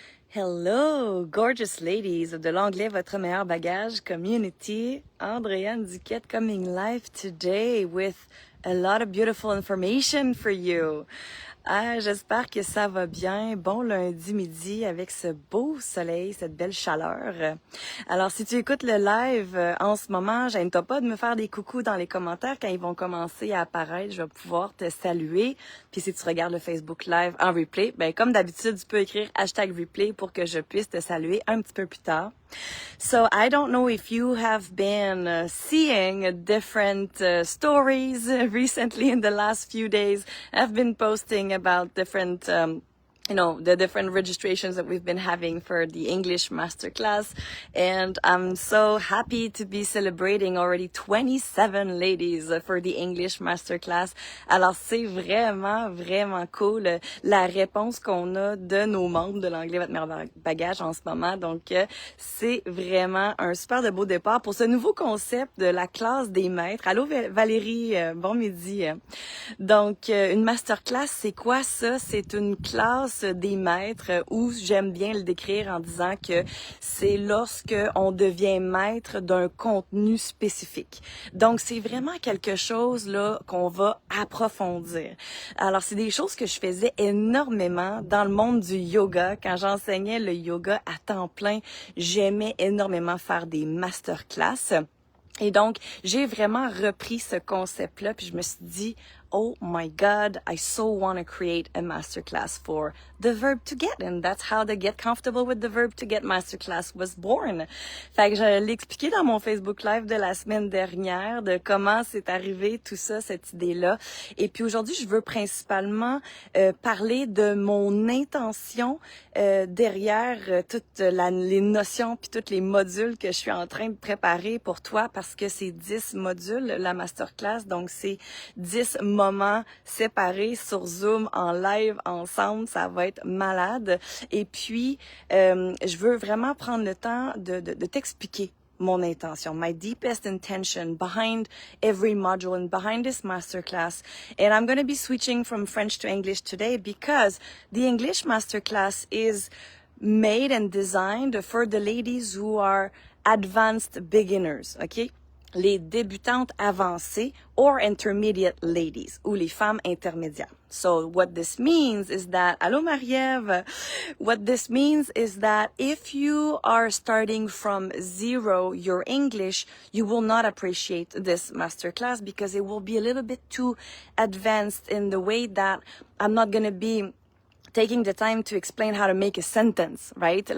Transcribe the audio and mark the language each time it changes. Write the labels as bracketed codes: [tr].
[en] Hello, gorgeous ladies of the l'anglais, votre meilleur bagage community. Andreann Duquet coming live today with a lot of beautiful information for you. [fr] J'espère que ça va bien. Bon lundi midi avec ce beau soleil, cette belle chaleur. Alors, si tu écoutes le live en ce moment, gêne-toi pas de me faire des coucous dans les commentaires quand ils vont commencer à apparaître. Je vais pouvoir te saluer. Puis si tu regardes le Facebook Live en replay, ben comme d'habitude, tu peux écrire #replay pour que je puisse te saluer un petit peu plus tard. [en] So I don't know if you have been seeing different stories recently in the last few days. I've been posting about different the different registrations that we've been having for the English Masterclass. And I'm so happy to be celebrating already 27 ladies for the English Masterclass. [fr] Alors, c'est vraiment, vraiment cool la réponse qu'on a de nos membres de l'anglais, votre meilleur bagage en ce moment. Donc, c'est vraiment un super de beau départ pour ce nouveau concept de la classe des maîtres. Allô Valérie, bon midi. Donc, une Masterclass, c'est quoi ça? C'est une classe des maîtres où j'aime bien le décrire en disant que c'est lorsque on devient maître d'un contenu spécifique. Donc c'est vraiment quelque chose là qu'on va approfondir. Alors c'est des choses que je faisais énormément dans le monde du yoga quand j'enseignais le yoga à temps plein. J'aimais énormément faire des masterclass. Et donc, j'ai vraiment repris ce concept-là, puis je me suis dit, [en] oh my God, I so want to create a masterclass for the verb to get. And that's how the Get Comfortable with the Verb to Get masterclass was born. [fr] Fait que je l'ai expliqué dans mon Facebook Live de la semaine dernière, de comment c'est arrivé tout ça, cette idée-là. Et puis aujourd'hui, je veux principalement parler de mon intention derrière toutes les notions puis tous les modules que je suis en train de préparer pour toi, parce que c'est 10 modules, la masterclass. Donc, c'est 10 moments séparés sur Zoom, en live, ensemble. Ça va être malade. Et puis, je veux vraiment prendre le temps de t'expliquer mon intention, [en] my deepest intention behind every module and behind this masterclass. And I'm going to be switching from French to English today because the English masterclass is made and designed for the ladies who are advanced beginners, okay? [fr] Les débutantes avancées [en] or intermediate ladies, [fr] ou les femmes intermédiaires. [en] So what this means is that, allô Marie-Ève, what this means is that if you are starting from zero your English, you will not appreciate this masterclass because it will be a little bit too advanced in the way that I'm not going to be taking the time to explain how to make a sentence, right?